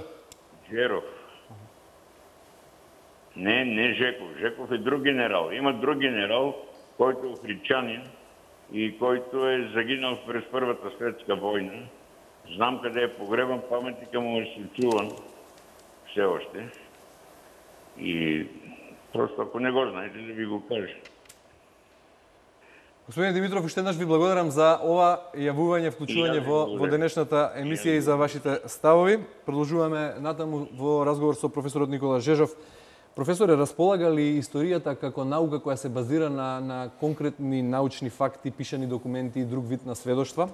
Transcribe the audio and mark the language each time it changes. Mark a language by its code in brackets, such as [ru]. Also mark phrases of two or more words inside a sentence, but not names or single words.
[bg] Жеров. Не Жеков. Жеков е друг генерал. Има друг генерал, којто е охридчанин и којто е загинал през Првата светска војна. Знам каде е погребан, паметника му е чуван все още. И просто ако не го знаете, да ви го кажа. [mk] Господин Димитров, уште еднаш ви благодарам за ова јавување, вклучување во денешната емисија и за вашите ставови. Продолжуваме натаму во разговор со професорот Никола Жежов. Професоре, располага ли историјата како наука која се базира на конкретни научни факти, пишани документи и друг вид на сведоштва?